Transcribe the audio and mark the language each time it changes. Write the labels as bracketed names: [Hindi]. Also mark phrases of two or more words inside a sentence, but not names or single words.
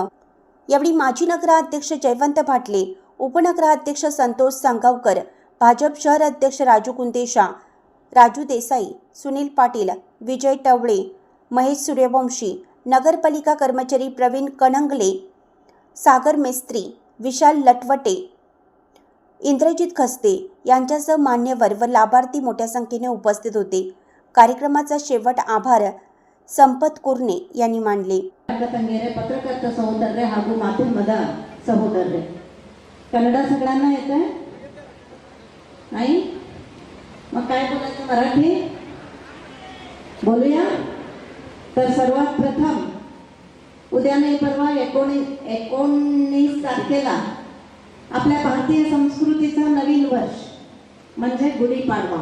[Marathi] यावेळी माजी नगराध्यक्ष जयवंत भाटले, उपनगराध्यक्ष संतोष सांगावकर, भाजप शहर अध्यक्ष राजू कुंदेशा, राजू देसाई, सुनील पाटील, विजय टवळे, महेश सूर्यवंशी, नगरपालिका कर्मचारी प्रवीण कणंगले, सागर मेस्त्री, विशाल लटवटे, इंद्रजित खस्ते यांच्यासह मान्यवर व लाभार्थी मोठ्या संख्येने उपस्थित होते। कार्यक्रमाचा शेवट आभार संपत कुर्णे यांनी मानले। [Kannada] ಪತ್ರಕರ್ತ ಸಹೋದರ ಹಾಗೂ ಮಾಧ್ಯಮದ ಸಹೋದರರೇ, [Marathi] कन्नड सगळ्यांना येतं नाही? मग काय बोलायचं, मराठी बोलूया? तर सर्वात प्रथम उद्या नाही परवा 19 तारखेला आपल्या भारतीय संस्कृतीचं नवीन वर्ष म्हणजे गुढीपाडवा।